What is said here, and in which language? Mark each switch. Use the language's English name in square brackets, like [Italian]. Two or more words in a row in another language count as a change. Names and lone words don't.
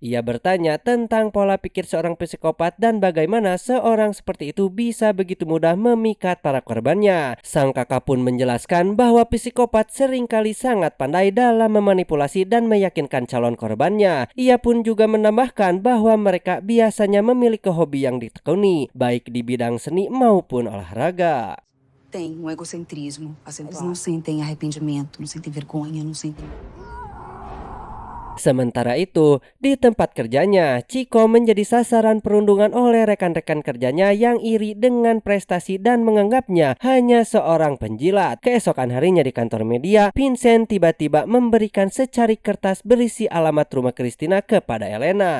[Indonesian] Ia bertanya tentang pola pikir seorang psikopat dan bagaimana seorang seperti itu bisa begitu mudah memikat para korbannya. Sang kakak pun menjelaskan bahwa psikopat seringkali sangat pandai dalam memanipulasi dan meyakinkan calon korbannya. Ia pun juga menambahkan bahwa mereka biasanya memiliki hobi yang ditekuni, baik di bidang seni maupun olahraga. [Portuguese] Tem um egocentrismo acentuado. Eles não sentem arrependimento, não sentem vergonha, não sentem... [Indonesian] Sementara itu, di tempat kerjanya, Chico menjadi sasaran perundungan oleh rekan-rekan kerjanya yang iri dengan prestasi dan menganggapnya hanya seorang penjilat. Keesokan harinya di kantor media, Vincent tiba-tiba memberikan secari kertas berisi alamat rumah Christina kepada Elena.